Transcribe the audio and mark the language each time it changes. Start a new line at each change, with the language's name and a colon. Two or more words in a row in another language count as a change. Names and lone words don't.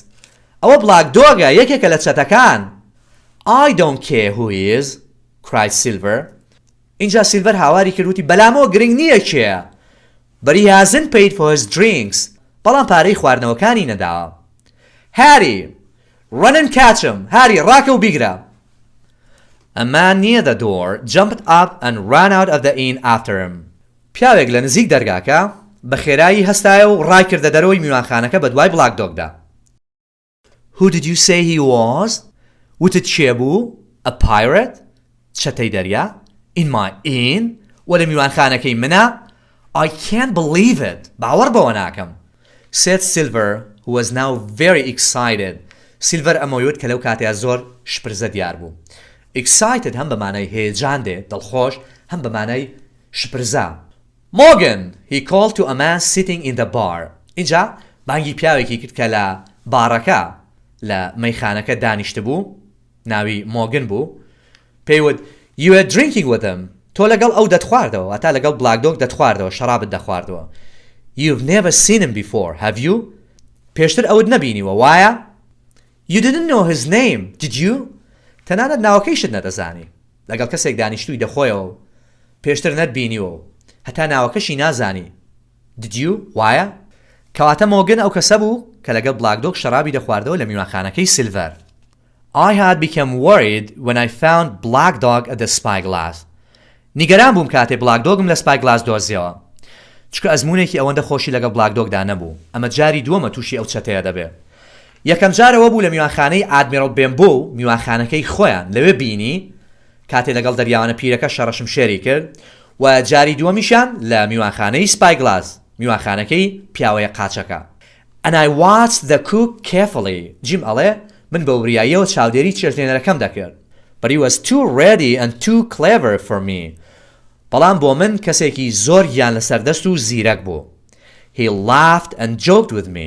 Central Kurdish: ئەوە Black Dogە یەکێکە لە چەتەکان.
English: I don't care who he is, cried Silver.
Central Kurdish: اینجا سیلڤەر هاواری کردوتی بەلامەوە گرنگ نییە کێیە.
English: But he hasn't paid for his drinks.
Central Kurdish: بەڵام پارەی خواردنەوەکانی نەداوە.
English: Harry, run and catch him. Harry,
Central Kurdish: ڕاکە و بیگرە.
English: A man near the door jumped up and ran out of the inn after him.
Central Kurdish: پیاوێک لە نزیک دەرگاکە بە خێرایی هەستایە و ڕای کردە دەرەوەی میوانخانەکە بە دوای Black Dogدا.
English: Who did you say he was?
Central Kurdish: وتت چێ بوو؟
English: A pirate?
Central Kurdish: چەتەی دەریا؟
English: In my inn?
Central Kurdish: وەلە میوانخانەکەی منە؟
English: I can't believe it.
Central Kurdish: باوەڕ بەوە ناکەم.
English: Said Silver, who was now very excited.
Central Kurdish: Silver ئەمەویوت کە لەو کاتەیە زۆر شپرزە دیار بوو. Excited هەم بەمانای هێجان دێ دڵخۆش هەم بەمانای شپرزە.
English: Morgan, he called to a man sitting in the bar.
Central Kurdish: اینجا بانگی پیاوێکی کرد کە لە بارەکە لە مەیخانەکە دانیشت بوو. ناوی مۆگن بوو. پێیوت
English: You were drinking with him.
Central Kurdish: تۆ لەگەڵ ئەو دەتخواردەوە ئەتا لەگەڵ Black Dog دەتخواردەوە شەرابت دەخواردەوە.
English: You've never seen him before, have you?
Central Kurdish: پێشتر ئەوت نەبینیوە وایە؟
English: You didn't know his name, did you?
Central Kurdish: تەنانەت ناوەکەیشت نەدەزانی. لەگەڵ کەسێک دانیشتووی دەخۆیەوە پێشتر نەتبینیوە هەتا ناوەکەشی نازانی.
English: Did you?
Central Kurdish: وایە؟ کەواتە مۆگن ئەو کەسە بوو کە لەگەڵ Black Dog شەرابی دەخواردەوە لە میوانخانەکەی سیلڤەر.
English: I had become worried when I found Black Dog at the spyglass.
Central Kurdish: نیگەران بووم کاتێ Black Dogم لە spyglass دۆزیەوە. چکە ئەزمونێکی ئەوەندە خۆشی لەگەڵ Black Dogدا نەبوو. ئەمە جاری دووەمە تووشی ئەو چەتەیە دەبێ. یەکەم جارەوە بوو لە میوانخانەی ئادمیرال بێمبۆ میوانخانەکەی خۆیان لەوێ بینی کاتێ لەگەڵ دەریاوانە پیرەکە شەڕەشم شێری کرد و جاری دووەمیشان لە میوانخانەی spyglass میوانخانەکەی پیاوەیە قاچەکە.
English: And I watched the cook carefully.
Central Kurdish: جیم ئەڵێ من بە وریاییەوە چاودێری چێشتلێنەرەکەم دەکرد.
English: But he was too ready and too clever for me.
Central Kurdish: بەڵام بۆ من کەسێکی زۆر گیان لەسەردەست و زیرەک بوو.
English: He laughed and joked with me.